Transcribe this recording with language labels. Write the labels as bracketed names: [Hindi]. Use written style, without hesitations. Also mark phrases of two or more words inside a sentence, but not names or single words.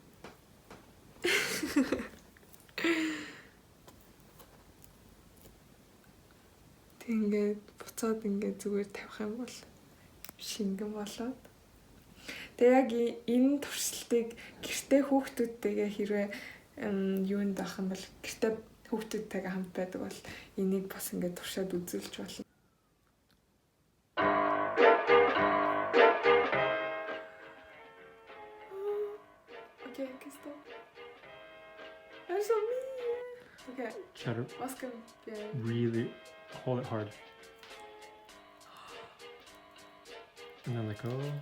[Mongolian] Тэгээд буцаад ингээд зүгээр тавих юм бол шингэн болоод. Тэгээд яг энэ туршилтыг гэртээ хүүхдүүдтэйгээ хэрвээ юунд авах юм бол гэртээ хүүхдүүдтэйгээ хамт байдаг бол энийг бас ингээд туршаад үзүүлж болно. [English] Okay, stop. I'm so mean. Okay. Try to What's going to really hold it hard. And then let go.